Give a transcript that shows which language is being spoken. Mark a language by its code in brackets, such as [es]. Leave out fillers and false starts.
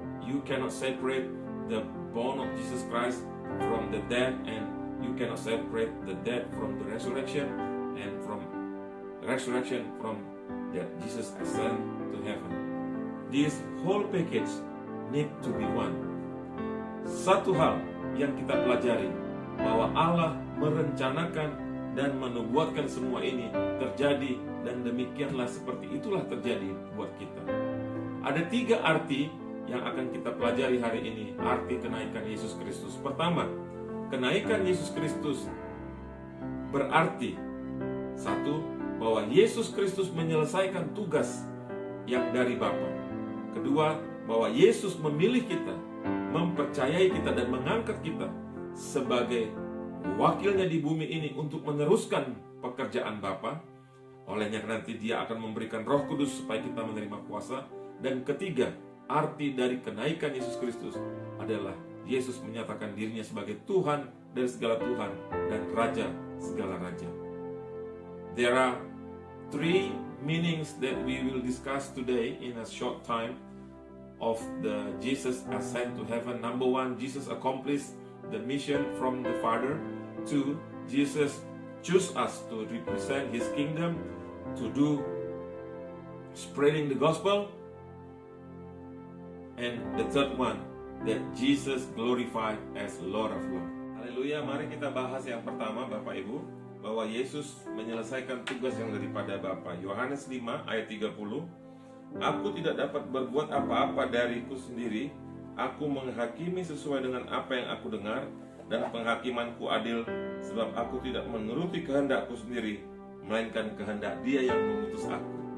[en] You cannot separate the born of Jesus Christ from the dead and You cannot separate the dead from the resurrection, and from resurrection from that Jesus ascend to heaven. This whole package need to be one. [id] Satu hal yang kita pelajari, bahwa Allah merencanakan dan menubuatkan semua ini terjadi, dan demikianlah seperti itulah terjadi buat kita. Ada 3 arti yang akan kita pelajari hari ini, arti kenaikan Yesus Kristus. Pertama, kenaikan Yesus Kristus berarti satu, bahwa Yesus Kristus menyelesaikan tugas yang dari Bapa. Kedua, bahwa Yesus memilih kita, mempercayai kita dan mengangkat kita sebagai wakilnya di bumi ini untuk meneruskan pekerjaan Bapa. Olehnya nanti Dia akan memberikan Roh Kudus supaya kita menerima kuasa. Dan ketiga, arti dari kenaikan Yesus Kristus adalah Yesus menyatakan dirinya sebagai Tuhan dari segala Tuhan dan Raja segala Raja. [en] There are 3 meanings that we will discuss today in a short time of the Jesus ascent to heaven. Number 1, Jesus accomplished the mission from the Father. 2, Jesus choose us to represent His kingdom, to do spreading the gospel. And the third one, that Jesus glorified as Lord of Lords. [id] Haleluya, mari kita bahas yang pertama Bapak Ibu, bahwa Yesus menyelesaikan tugas yang daripada Bapa. Yohanes 5 ayat 30. Aku tidak dapat berbuat apa-apa dariku sendiri. Aku menghakimi sesuai dengan apa yang aku dengar, dan penghakimanku adil, sebab aku tidak menuruti kehendakku sendiri, melainkan kehendak Dia yang mengutus aku.